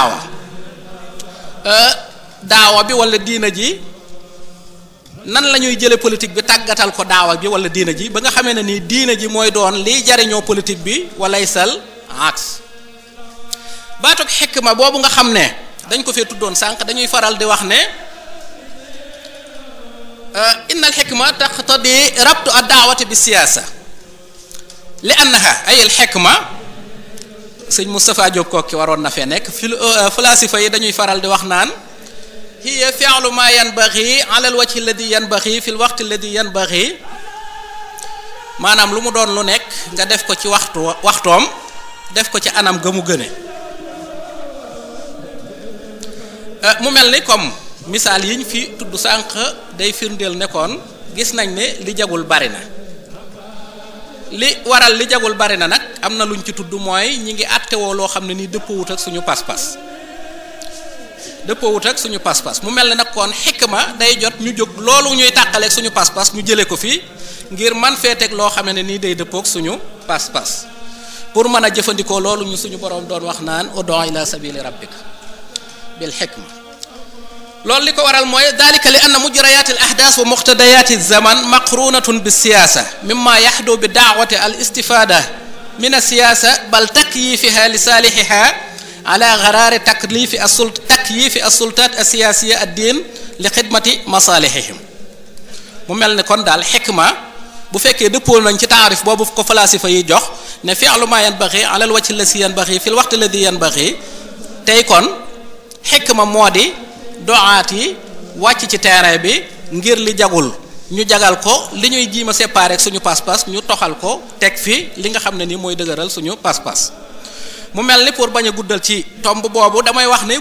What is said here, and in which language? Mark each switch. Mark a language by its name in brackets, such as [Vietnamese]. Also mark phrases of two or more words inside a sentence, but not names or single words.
[Wolof] daawa bi wala diina ji nan la ñuy jële politique bi tàggatal ko daawa bi wala diina ji ba nga xamee ne nii diina ji mooy doon liy jariñoo politique bi walay sal aks baatug xikma boobu nga xam ne dañ ko fee tuddoon sànq dañuy faral di wax ne [Arabic] إن الحكمة تقتضي ربط الدعوة بالسياسة لأنها أي الحكمة [Wolof] sëñ Moustapha Diop kooki waroon na fee nekk falasifa yi dañuy faral di wax naan [Arabic] هي فعل ما ينبغي على الوجه الذي ينبغي في الوقت الذي ينبغي [Wolof] maanaam lu mu doon lu nekk nga def ko ci waxtoom def ko ci anam ga mu gëne mu mel ni comme misaal yiñ fi tudd sànq day firndeel nekkoon gis nañ ne li jagul bari na li waral li jagul bari na nag am na luñ ci tudd mooy ñi ngi àttewoo loo xam ne nii dëppoowut ak suñu pas-pas mu mel ne nag kon xikma day jot ñu jóg loolu ñuy tàqaleeg suñu pas-pas ñu jëlee ko fii ngir man fee teg loo xam ne nii day dëppoog suñu pas-pas pour mën a jëfandikoo loolu ñu suñu boroom doon wax naan [Arabic] ادع إلى سبيل ربك بالحكمة [Wolof] loolu li ko waral mooy [Arabic] ذلك لأن مجريات الأحداث ومقتضيات ال الزمان مقرونة بالسياسة مما يحدو بالدعوة الاستفادة من السياسة بل تكييفها لصالحها على غرار تكييف السلطات السياسية الدين لخدمة مصالحهم [Wolof] mu mel ne kon daal xikma bu fekkee dëppoo nañ ci taarif boobu ko falasifa yi jox ne [Arabic] fi'lu ما ينبغي على الوجه التي ينبغي في الوقت الذي ينبغي [Wolof] tey kon xikma moo di doaat yi wàcc ci terrain bi ngir li jagul ñu jagal ko li ñuy jiima séparer ak suñu pas-pas ñu toxal ko teg fi li nga xam ne ni mooy dëgëral suñu pas-pas mu mel ni pour bañ a guddal ci tomb boobu damay wax ne